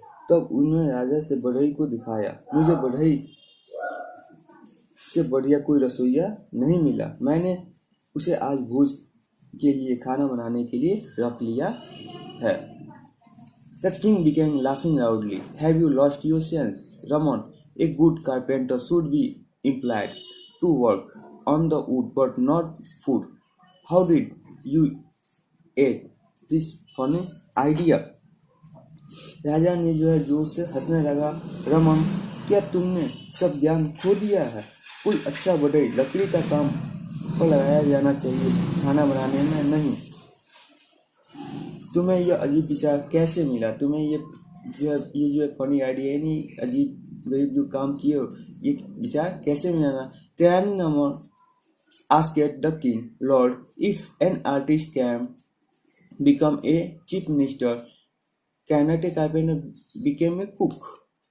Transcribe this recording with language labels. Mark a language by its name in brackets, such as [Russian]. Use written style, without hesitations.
[Hindi] तब उन्होंने राजा से बढ़ई को दिखाया। मुझे बढ़ई से बढ़िया कोई रसोइया नहीं मिला। मैंने उसे आज भोज के लिए खाना बनाने के लिए रख लिया है। [English] The king began laughing loudly. Have you lost your sense, Ramon? A good carpenter should be employed to work on the wood but not food. How did you get this funny idea? [Hindi] राजा ने जो है जोर से हंसने लगा। रमन, क्या तुमने सब ज्ञान खो दिया है? कोई अच्छा बढ़ई लकड़ी का काम पर लगाया जाना चाहिए, खाना बनाने में नहीं। तुम्हें यह अजीब विचार कैसे मिला? तुम्हें ये जो है [English] funny idea, [Hindi] नहीं अजीब गरीब जो काम किए हो, ये विचार कैसे मिला? [English] Tenali Raman asked the king, Lord, if an artist can become a chief minister, cannot a carpenter become a cook?